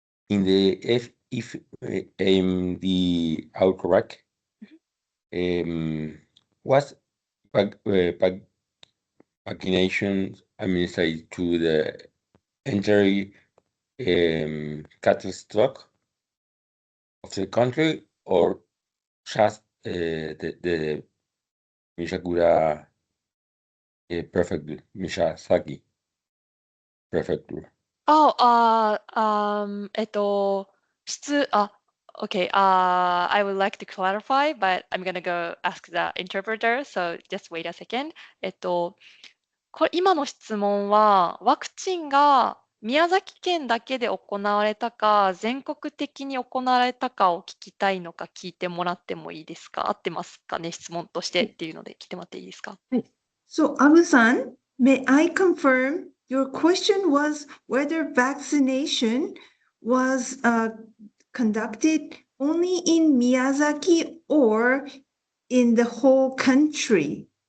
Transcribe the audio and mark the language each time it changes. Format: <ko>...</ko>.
<en>In the if the outbreak, was vaccination administered to the entire cattle stock of the country or just the Mishakura prefecture, Mishasaki prefecture? Oh, okay, I would like to clarify, but I'm gonna go ask the interpreter, so just wait a second.</en> <ja>今の質問は、ワクチンが宮崎県だけで行われたか、全国的に行われたかを聞きたいのか聞いてもらってもいいですか？合ってますかね？質問としてっていうので聞いてもらっていいですか？</ja> <en>So, Abu-san, may I confirm your question was whether vaccination was conducted only in Miyazaki or in the whole country?</en>